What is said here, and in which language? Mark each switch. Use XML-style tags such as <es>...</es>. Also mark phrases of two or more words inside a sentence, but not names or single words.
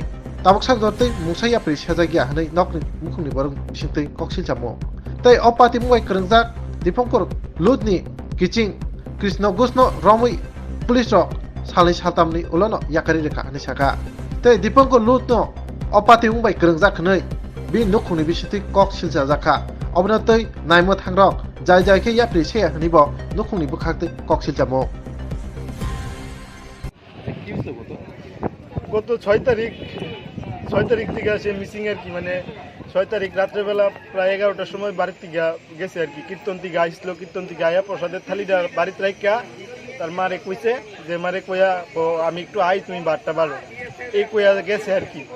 <trp>ताबकसा गतै मुसाया प्रि साजागिया हनै नकनि मुखुनि बरं सिंतै कक्सिल जामो तै अपाति मुगाय करंजाक दीपंकर लुदनि किचिं कृष्ण घोषनो रमै पुलिस र सालै सातामनि उलनो याकारि रेखा हनै साका तै दीपंकर लुदनो अपाति मुगाय करंजाक हनै बि नुखुनि बिसितै कक्सिल जाजाखा अबनतै नायमो थांरक जाय जायखे याप्रि से हनैबो नुखुनि बुखातै कक्सिल जामो</trp> <bn>গত 6 তারিখ থেকে আসে মিসিং আর কি, মানে 6 তারিখ রাত্রেবেলা প্রায় 11টার সময় বাড়ির থেকে গেছে আর কি, কীর্তন থেকে আসলো, কীর্তন থেকে আয়া প্রসাদের থালিটা বাড়িতে রাখা তার মারে কইছে যে মারে কইয়া আমি একটু আই তুমি বারটা বারো এই কইয়া গেছে আর কি।</bn>